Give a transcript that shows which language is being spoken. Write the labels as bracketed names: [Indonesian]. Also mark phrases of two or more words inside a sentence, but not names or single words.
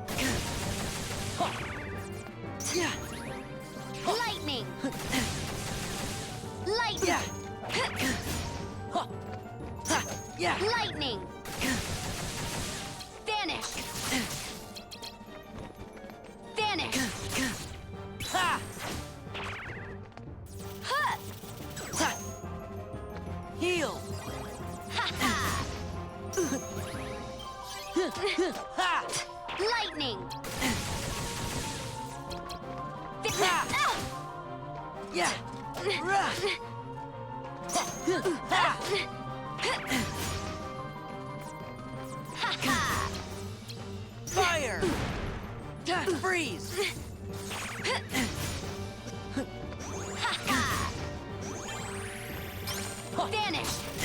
[English] Yeah! Lightning! Lightning! Yeah! Yeah! Lightning! Vanish! Vanish! Ha! Huh! Ha! Heal! Ha! Lightning! Ha! Yeah! Rah! Ha! Fire! Freeze! Vanish!